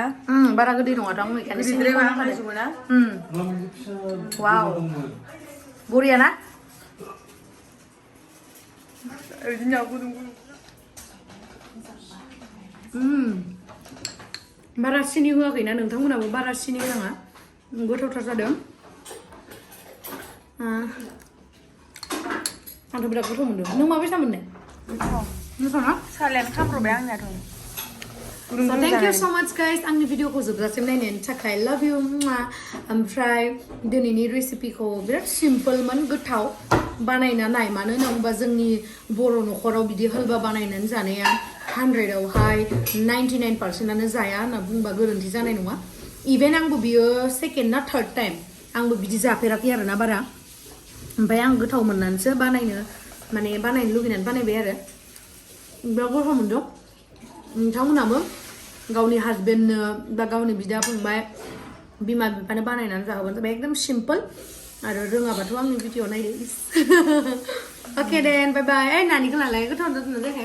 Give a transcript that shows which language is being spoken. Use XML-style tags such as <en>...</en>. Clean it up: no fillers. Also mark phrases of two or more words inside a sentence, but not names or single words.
<brx>बारा गोदै नङाथ' आं बेखायनो वाव बरिया ना बारा सिनि होआखैना नोंथांमोनाबो बारा सिनि होनाङा गोथावथार जादों आंथ' बिराद गोथाव मोनदों नों माबायसा मोननाय मोजां ना सालायानो खामब्रबाय आंनियाथ'</brx> <en>So thank you so much guys</en> <brx>आंनि भिडिअखौ जोबजासिम नायनायनि थाखाय</brx> <en>love you</en> <brx>ओमफ्राय दिनैनि रेसिपिखौ बिराद सिम्पोलमोन गोथाव बानायना नाय मानो होनना बुङोबा जोंनि बर' न'खराव बिदि हलवा बानायनानै जानाया 100आवहाय 99%आनो जाया होनना बुंबा गोरोन्थि जानाय नङा इभेन आंबो बियो सेकेन्ड ना</brx> <en>third time</en> <brx>आंबो बिदि जाफेराखै आरोना बारा ओमफ्राय आं गोथाव मोननानैसो बानायनो लुगैनानै बानायबाय आरो बिराद गोथाव मोनदों नोंथांमोनाबो गावनि हासबेन्डनो बा गावनि बिदा फंबाय बिमा बिफानो बानायनानै जाहोबानो जाबाय एकदम सिम्पोल आरो रोङाबाथ' आंनि भिडिअ नायदो</brx> <en>okay then bye bye</en> <brx>नानिखौ लालाय गोथाव जादोंना जायाखै</brx>